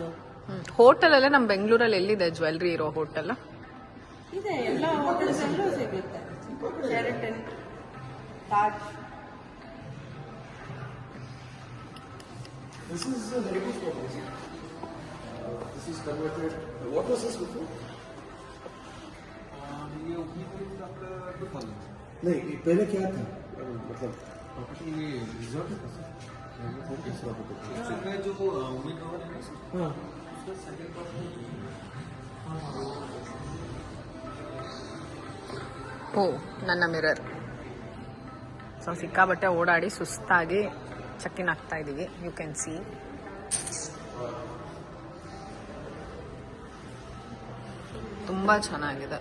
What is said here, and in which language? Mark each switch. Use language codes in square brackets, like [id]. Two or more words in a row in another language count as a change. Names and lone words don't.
[kn] ಹೋಟೆಲ್ ಅಲ್ಲೇ ನಮ್ಮ ಬೆಂಗಳೂರಲ್ಲಿ ಎಲ್ಲಿದೆ ಜ್ಯುವೆಲ್ರಿ ಇರೋ ಹೋಟೆಲ್? ಇದೆ, ಎಲ್ಲ ಹೋಟೆಲ್ಸಲ್ಲೂ ಸಿಗುತ್ತೆ. ಶೆರಟನ್, ತಾಜ್. [en] This is the latest one. This is converted. What was this before? [hi] ये उठी थी आपका 2000 नहीं, ये पहले क्या था? मतलब प्रॉपर्टी में रिजॉर्ट है सर. तीसरा होटल. इसमें जो उम्मीदवार है ना सर, हाँ उसका सेकंड [kn] ಓ ನನ್ನ ಮಿರರ್. ಸೊ ಸಿಕ್ಕಾಬಟ್ಟೆ ಓಡಾಡಿ ಸುಸ್ತಾಗಿ ಚೆಕ್-ಇನ್ ಆಗ್ತಾ ಇದೀವಿ. [en] you can see [kn] ತುಂಬಾ ಚೆನ್ನಾಗಿದೆ.